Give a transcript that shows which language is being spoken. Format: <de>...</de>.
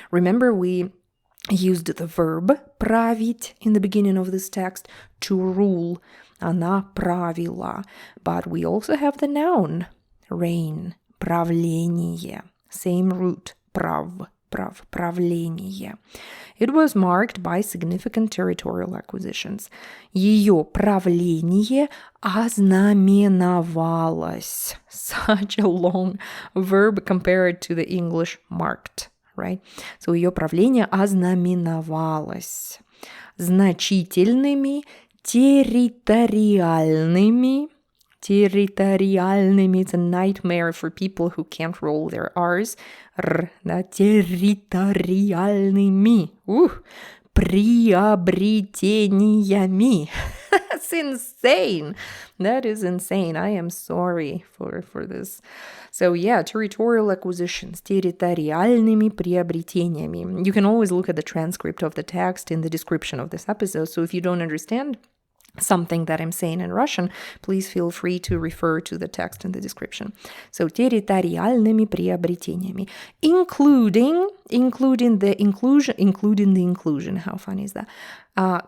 <en>Remember we used the verb править in the beginning of this text, to rule.</en> <ru>Она правила.</ru> <en>But we also have the noun, reign, правление. Same root, правление. It was marked by significant territorial acquisitions.</en> <ru>Ее правление ознаменовалось.</ru> <en>Such a long verb compared to the English marked, right?</en> <ru>So ее правление ознаменовалось значительными территориальными.</ru> <en>It's a nightmare for people who can't roll their R's.</en> <ru>Территориальными. Приобретениями.</ru> <en>That's insane. That is insane. I am sorry for this. So yeah, territorial acquisitions.</en> <ru>Территориальными приобретениями.</ru> <en>You can always look at the transcript of the text in the description of this episode. So if you don't understand something that I'm saying in Russian, please feel free to refer to the text in the description. So,</en> <ru>территориальными приобретениями,</ru> <en>including the inclusion, how funny is that?</en>